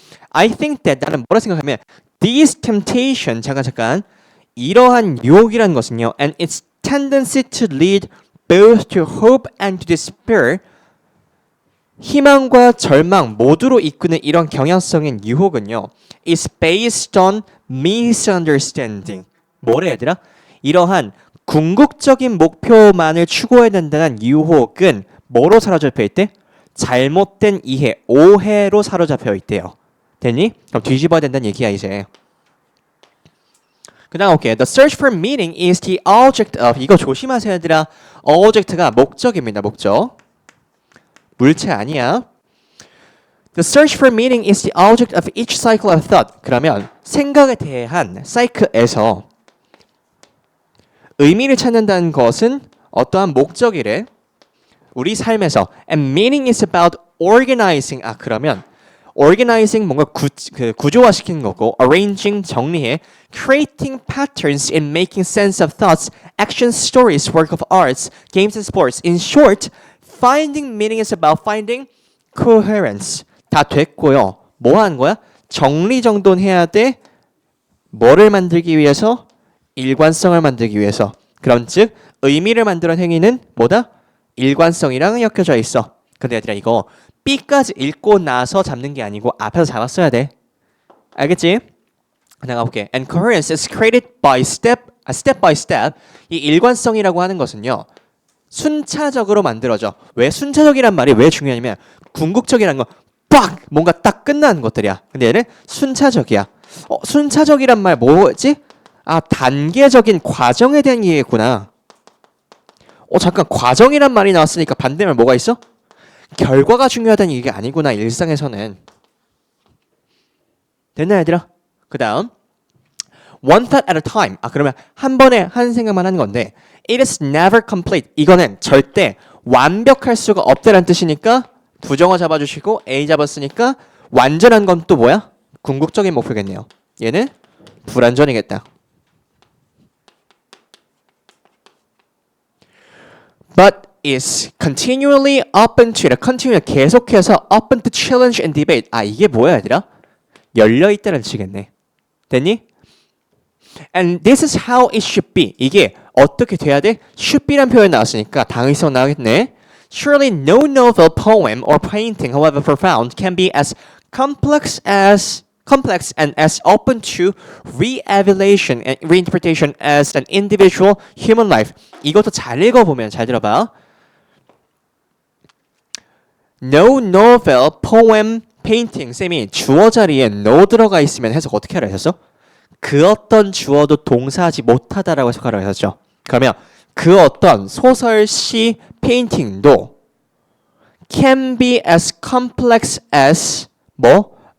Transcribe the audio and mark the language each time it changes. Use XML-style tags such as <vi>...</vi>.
<en>I think that</en> <ko>나는 뭐라 생각하면</ko> <en>these temptation</en> <ko>잠깐 이러한 유혹이라는 것은요</ko> <en>and its tendency to lead both to hope and to despair</en> <ko>희망과 절망 모두로 이끄는 이런 경향성인 유혹은요</ko> <en>is based on misunderstanding.</en> <ko>뭐래 얘들아? 이러한 궁극적인 목표만을 추구해야 된다는 유혹은 뭐로 사로잡혀 있대? 잘못된 이해, 오해로 사로잡혀 있대요. 됐니? 그럼 뒤집어야 된다는 얘기야 이제. 그 다음 오케이.</ko> <en>The search for meaning is the object of.</en> <ko>이거 조심하세요 얘들아. object가 목적입니다. 목적. 물체 아니야.</ko> <en>The search for meaning is the object of each cycle of thought.</en> <ko>그러면 생각에 대한 사이클에서 의미를 찾는다는 것은 어떠한 목적이래? 우리 삶에서.</ko> <en>And meaning is about organizing.</en> <ko>아 그러면</ko> <en>organizing</en> <ko>뭔가 구조화시키는 거고</ko> <en>arranging</en> <ko>정리해</ko> <en>creating patterns in making sense of thoughts, actions, stories, work of arts, games and sports. In short, finding meaning is about finding coherence.</en> <ko>다 됐고요. 뭐 하는 거야? 정리정돈해야 돼. 뭐를 만들기 위해서? 일관성을 만들기 위해서. 그런 즉 의미를 만드는 행위는 뭐다? 일관성이랑 엮여져 있어. 근데 얘들아 이거 B까지 읽고 나서 잡는 게 아니고 앞에서 잡았어야 돼. 알겠지? 내가 볼게.</ko> <en>And coherence is created by step by step.</en> <ko>이 일관성이라고 하는 것은요. 순차적으로 만들어져. 왜 순차적이란 말이 왜 중요하냐면 궁극적이라는 건 빡! 뭔가 딱 끝나는 것들이야. 근데 얘는 순차적이야. 순차적이란 말 뭐지? 아, 단계적인 과정에 대한 얘기구나. 잠깐 과정이란 말이 나왔으니까 반대말 뭐가 있어? 결과가 중요하다는 얘기가 아니구나. 일상에서는. 됐나 얘들아? 그 다음</ko> <en>One thought at a time.</en> <ko>아 그러면 한 번에 한 생각만 하는 건데</ko> <en>It is never complete.</en> <ko>이거는 절대 완벽할 수가 없다는 뜻이니까 부정어 잡아주시고 A 잡았으니까 완전한 건 또 뭐야? 궁극적인 목표겠네요. 얘는 불완전이겠다.</ko> <en>But is continually open to. continually</en> <ko>계속해서</ko> <en>open to challenge and debate.</en> <ko>아 이게 뭐야 얘들아? 열려있다는 뜻이겠네. 됐니? And this is how it should be. 이게 어떻게 돼야 돼? should be란 표현 나왔으니까 당위성 나오겠네.</ko> <en>Surely no novel, poem, or painting, however profound, can be as complex and as open to re-evaluation and reinterpretation as an individual human life.</en> <ko>이것도 잘 읽어보면 잘 들어봐.</ko> <en>No novel, poem, painting.</en> <ko>쌤이 주어 자리에 no 들어가 있으면 해석 어떻게 하라 했었어? 그 어떤 주어도 동사하지 못하다라고 해석하라고 했었죠. 그러면 그 어떤 소설, 시, 페인팅도 can be as complex as 뭐?</ko>